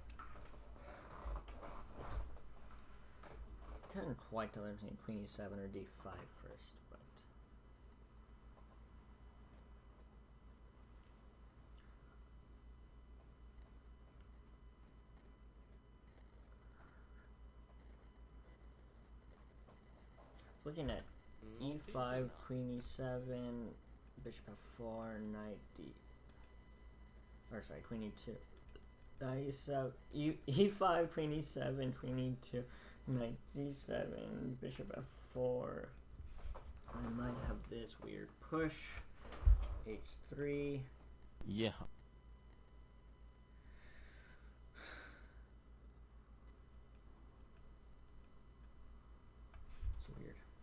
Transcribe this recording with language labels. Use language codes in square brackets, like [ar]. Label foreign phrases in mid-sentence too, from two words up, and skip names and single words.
[en] Couldn't quite tell between queen e7 or d5 first, but looking at e5, queen e7, bishop f4, knight d. Or sorry, queen e2. Knight e7, e5, queen e7, queen e2, knight d7, bishop f4. I might have this weird push. h3. Yeah. It's weird.